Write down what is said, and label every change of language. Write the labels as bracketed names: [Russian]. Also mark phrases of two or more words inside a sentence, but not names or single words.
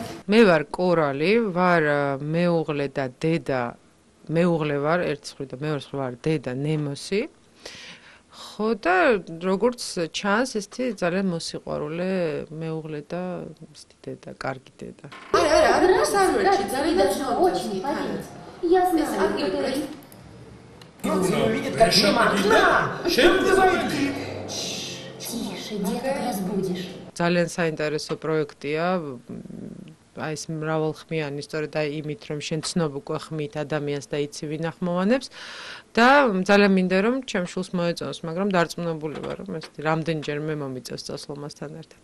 [Georgian] მე ვარ კორალი, ვარ მეუღლე და დედა, მეუღლე ვარ ერთი მხრივ და მეორე მხრივ ვარ დედა ნემოსი. ხო და როგორც ჩანს, ესეთი ძალიან მოსიყვარულე მეუღლე და ესეთი деда, კარგი деда. არაფერს არ ვერჩი, ძალიანაც მომწონს თანაც. [Russian] Я знаю, это Тише, деток разбудишь. [Georgian] ძალიან საინტერესო პროექტია. აი ეს მრავალხმიანი, სწორედ აი იმით, რომ შენ ცნობ უკვე ხმით ადამიანს და იცი ვინ ახმოვანებს და ძალიან მინდა რომ ჩემ შულს მოეწონოს, მაგრამ დარწმუნებული ვარ, რომ ეს რამდენჯერმე მომიწევს წასვლა მასთან ერთად.